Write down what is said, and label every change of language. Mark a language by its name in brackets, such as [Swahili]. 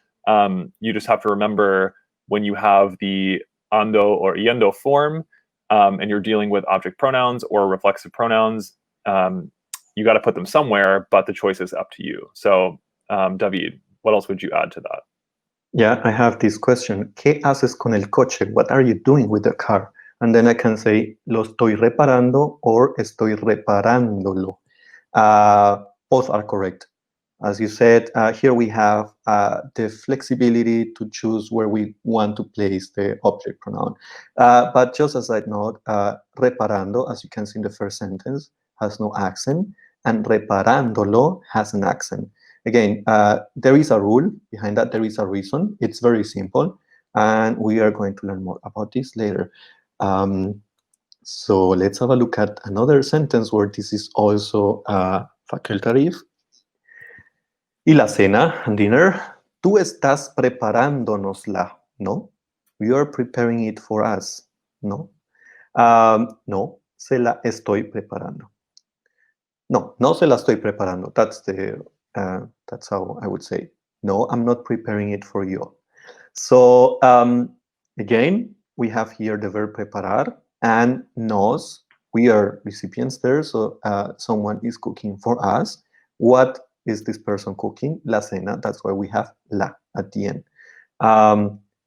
[English] You just have to remember when you have the ando or yendo form, and you're dealing with object pronouns or reflexive pronouns, you got to put them somewhere, but the choice is up to you. So, David, what else would you add to that? Yeah, I have this question. [Spanish] ¿Qué haces con el coche? [English] What are you doing with the car? And then I can say, [Spanish] lo estoy reparando [English] or [Spanish] estoy reparándolo. [English] Both are correct. As you said, here we have the flexibility to choose where we want to place the object pronoun. But just as I note, reparando, as you can see in the first sentence, has no accent, and reparándolo has an accent. Again, there is a rule behind that. There is a reason. It's very simple, and we are going to learn more about this later. So let's have a look at another sentence where this is also facultative. [Spanish] Y la cena, dinner, tú estás preparándonosla, ¿no? [English] You are preparing it for us, ¿no? [Spanish] No, se la estoy preparando. No, no se la estoy preparando. [English] That's how I would say. No, I'm not preparing it for you. So again, we have here the verb preparar and nos. We are recipients there, so someone is cooking for us. What is this person cooking? La cena. That's why we have la at the end.